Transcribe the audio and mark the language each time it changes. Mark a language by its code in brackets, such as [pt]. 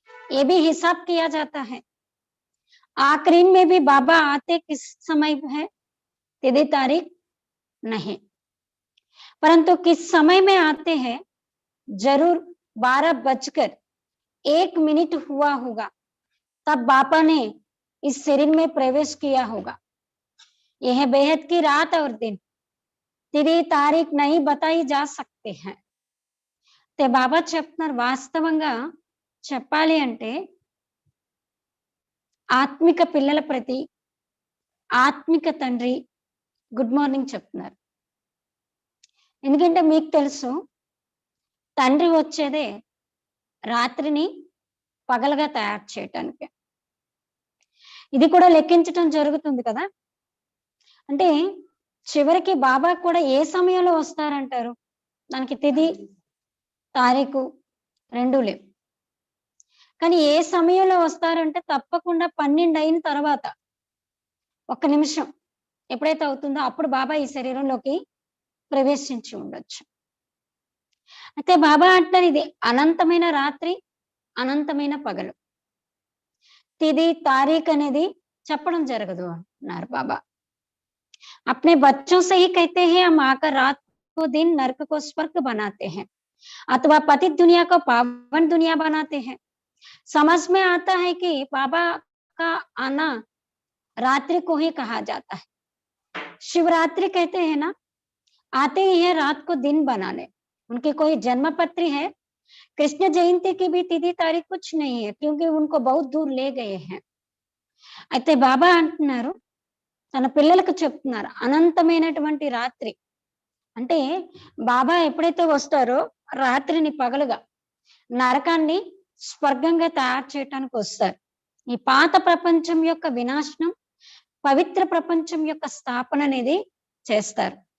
[hi] ये भी हिसाब किया जाता है. आखिरी में भी बाबा आते किस समय है, तिथि तारीख नहीं, परंतु किस समय में आते हैं जरूर 12:01 हुआ होगा, तब बापा ने इस शरीर में प्रवेश किया होगा. यह बेहद की रात और दिन తిది తారీఖ్ नहीं बताई जा सकते हैं. [te] అయితే బాబా చెప్తున్నారు వాస్తవంగా చెప్పాలి అంటే ఆత్మిక పిల్లల ప్రతి ఆత్మిక తండ్రి గుడ్ మార్నింగ్ చెప్తున్నారు. ఎందుకంటే మీకు తెలుసు తండ్రి వచ్చేదే రాత్రిని పగలుగా తయారు చేయటానికి. ఇది కూడా లెక్కించటం జరుగుతుంది కదా. అంటే చివరికి బాబా కూడా ఏ సమయంలో వస్తారంటారు? దానికి తిది తారీఖు 2 లేవు. కానీ ఏ సమయంలో వస్తారంటే తప్పకుండా 12 అయిన తర్వాత ఒక్క నిమిషం ఎప్పుడైతే అవుతుందో అప్పుడు బాబా ఈ శరీరంలోకి ప్రవేశించి ఉండొచ్చు. అయితే బాబా అంటారు ఇది అనంతమైన రాత్రి, అనంతమైన పగలు. తిది తారీఖ్ అనేది చెప్పడం జరగదు అన్నారు బాబా. [hi] अपने बच्चों से ही कहते हैं हम आकर रात को दिन नरक को स्वर्ग बनाते हैं अथवा पतित दुनिया को पावन दुनिया बनाते हैं. समझ में आता है कि बाबा का आना रात्रि को ही कहा जाता है. शिवरात्रि कहते हैं ना, आते ही है रात को दिन बनाने. उनकी कोई जन्म पत्री है? कृष्ण जयंती की भी तिथि तारीख कुछ नहीं है क्योंकि उनको बहुत दूर ले गए हैं. [te] అయితే బాబా అంటున్నారు తన పిల్లలకు చెప్తున్నారు అనంతమైనటువంటి రాత్రి అంటే బాబా ఎప్పుడైతే వస్తారో రాత్రిని పగలుగా నరకాన్ని స్వర్గంగా తయారు చేయటానికి వస్తారు. ఈ పాత ప్రపంచం యొక్క వినాశనం పవిత్ర ప్రపంచం యొక్క స్థాపన అనేది చేస్తారు.